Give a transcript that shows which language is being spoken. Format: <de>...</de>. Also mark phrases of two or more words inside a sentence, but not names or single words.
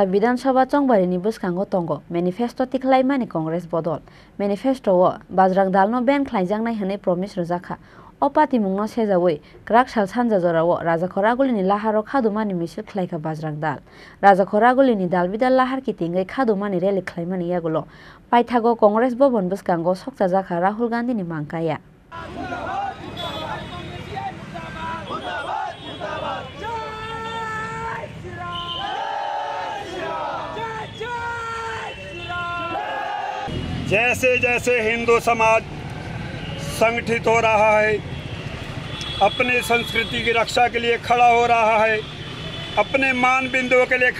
<trp>विधानसभा चंबारिनि बुस्कांगो तंगो मैनिफेस्टो तिखलायमानि कांग्रेस बदल मैनिफेस्टो बजरंग दल नो बेन खाइजागनाय हनै प्रमिस रजाखा ओ पार्टी मुंनो सेजावै क्राक साल सानजा जराव राजा खरागुलिनि लाहाराव खादुमानि मिसिल खलायका बजरंग दल राजा खरागुलिनि दाल बिदाल लाहार कितिंगै खादुमानि रैली खलायमानि यागुलो पाइथागो कांग्रेस भवन बुस्कांगो सकजा जाखा राहुल गांधी नि मांकाया</trp> <hi>जैसे जैसे हिंदू समाज संगठित हो रहा है, अपनी संस्कृति की रक्षा के लिए खड़ा हो रहा है, अपने मान बिंदुओं के लिए</hi>